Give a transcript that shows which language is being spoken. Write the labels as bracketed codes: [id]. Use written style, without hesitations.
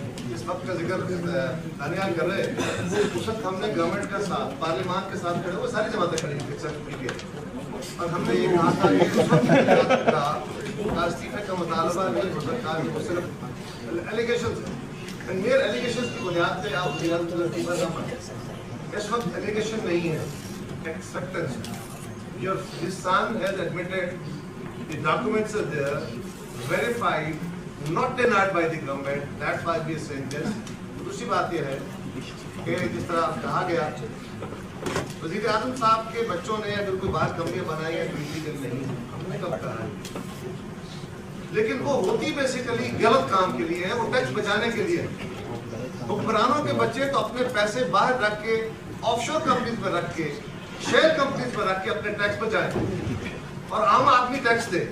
[hi] इस वक्त का जिक्र दानियाल कर रहे हैं, उस वक्त हमने गवर्नमेंट के साथ, पार्लियामेंट के साथ खड़े हुए सारी जमातें खड़ी थी एक्सेप्ट पीके, और हमने ये कहा था कि उस वक्त का इस्तीफे का मुतालबा नहीं हो सकता, वो सिर्फ एलिगेशन है, मेयर एलिगेशन की बुनियाद पे आप इस्तीफा ना माने। इस वक्त एलिगेशन नहीं है, acceptance. [en] Your son has admitted, the documents are there, verified, not denied by the government. That's why we are saying this. [hi] दूसरी बात यह है कि जिस तरह कहा गया, वज़ीर आज़म साहब के बच्चों ने अगर कोई बात कंपनी बनाई है तो इलीगल नहीं है, हमने कब कहा है। लेकिन वो होती बेसिकली गलत काम के लिए है, वो टैक्स बचाने के लिए। हुक्मरानों के बच्चे तो अपने पैसे बाहर रख के, ऑफशोर कंपनीज में रख के, शेयर कंपनीज में रख के अपने टैक्स बचाएं और आम आदमी टैक्स दे।